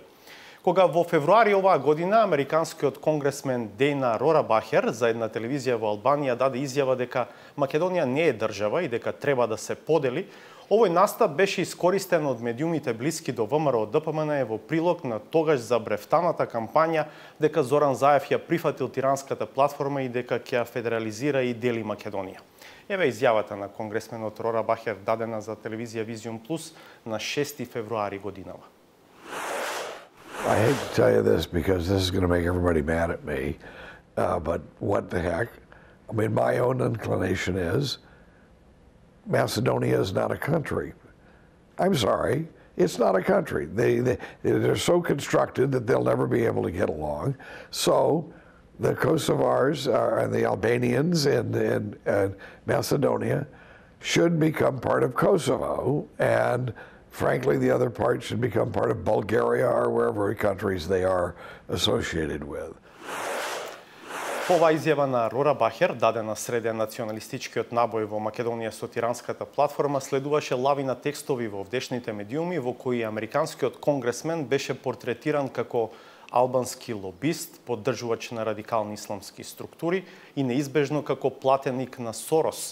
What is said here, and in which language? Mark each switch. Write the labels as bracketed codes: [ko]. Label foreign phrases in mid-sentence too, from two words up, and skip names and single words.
[mk] Кога во февруари оваа година американскиот конгресмен Дейна Рорабахер за една телевизија во Албанија даде изјава дека Македонија не е држава и дека треба да се подели, овој настап беше искористен од медиумите блиски до ВМРО ДПМН во прилог на тогаш забрефтаната кампања дека Зоран Заев ја прифатил тиранската платформа и дека ќе ја федерализира и дели Македонија. Еве изјавата на конгресменот Рорабахер дадена за телевизија Визион Плюс на 6 февруари годинава. [en] I hate to tell you this because this is going to make everybody mad at me, but what the heck? I mean, my own inclination is Macedonia is not a country. I'm sorry, it's not a country. They're so constructed that they'll never be able to get along. So the Kosovars and the Albanians in Macedonia should become part of Kosovo, and frankly, the other part should become part of Bulgaria or wherever countries they are associated with. [mk] Ова изјава на Рора Бахер, дадена среде националистичкиот набој во Македонија со тиранската платформа, следуваше лавина текстови во овдешните медиуми во кои американскиот конгресмен беше портретиран како албански лобист, поддржувач на радикални исламски структури и неизбежно како платеник на Сорос.